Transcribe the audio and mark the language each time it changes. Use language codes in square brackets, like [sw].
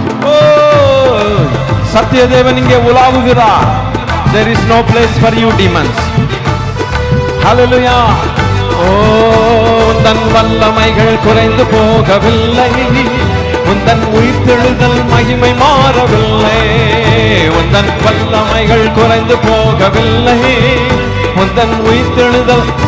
[ta] Oh, Sathyadevan இங்கே உலாவுகிறார். [en] There is no place for you demons. Hallelujah. [ta] உந்தன் வல்லமைகள் குறைந்து போகவில்லை, உந்தன் உயிர்த்தெழுதல் மகிமை மாறவில்லை, உந்தன் வல்லமைகள் குறைந்து போகவில்லை, உந்தன் உயிர்த்தெழுதல்.